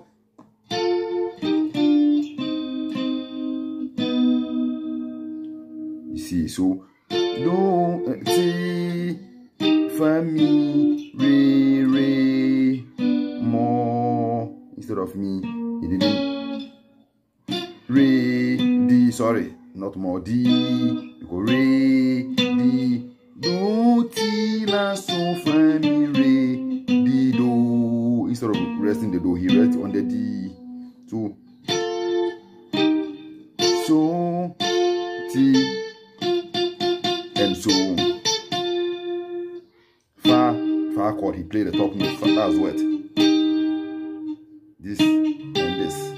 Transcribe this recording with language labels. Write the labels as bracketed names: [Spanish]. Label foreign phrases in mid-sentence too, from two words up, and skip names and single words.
[English] You see, so do, ti, fa, mi, re, mo. Instead of me, he didn't. Re, di, sorry, not more, di. You go re, di, do, ti, la, so, fa, mi, re, di, do. Instead of resting the do, he rests on the D. So, ti, and so. Fa chord, he played the top note. That's what. This and this.